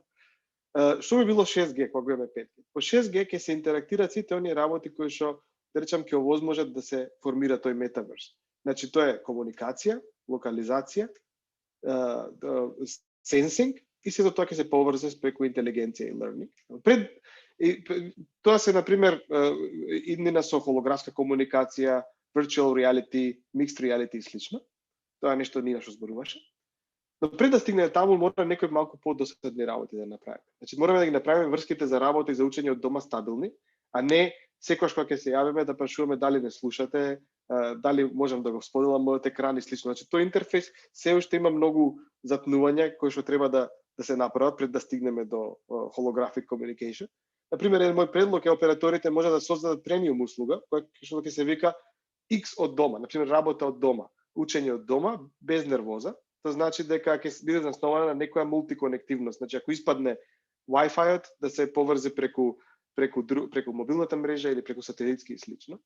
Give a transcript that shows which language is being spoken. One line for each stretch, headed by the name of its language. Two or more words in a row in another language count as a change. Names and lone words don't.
Macedonian: Што би било 6G кога имаме 5G? По 6G ќе се интерактираат сите оние работи кои што да речам ќе овозможат да се формира тој метаверс. Значи тоа е комуникација, локализација, сенсинг и сето тоа ќе се поврзе преку интелигенција и learning. Тоа се на пример иднина со холографска комуникација,
English: virtual reality, mixed reality
Macedonian: и слично. Тоа е нешто Нина што зборуваше. Но пред да стигне таму, мора некои малку подосадни работи да направиме. Значи мораме да ги направиме врските за работа и за учење од дома стабилни, а не секогаш кога ќе се јавиме да прашуваме дали не слушате, дали можам да го споделам мојот екран и слично. Значи тој интерфейс се уште има многу затнувања кои што треба да се направат пред да стигнеме до
English: holographic communication.
Macedonian: Например, еден мој предлог е операторите може да создадат премиум услуга, која што ќе се вика X од дома, например работа од дома, учење од дома без нервоза. Тоа значи дека ќе биде заснована на некоја мултиконективност. Значи ако испадне Wi-Fi-от да се поврзе преку мобилната мрежа или преку сателитски и слично.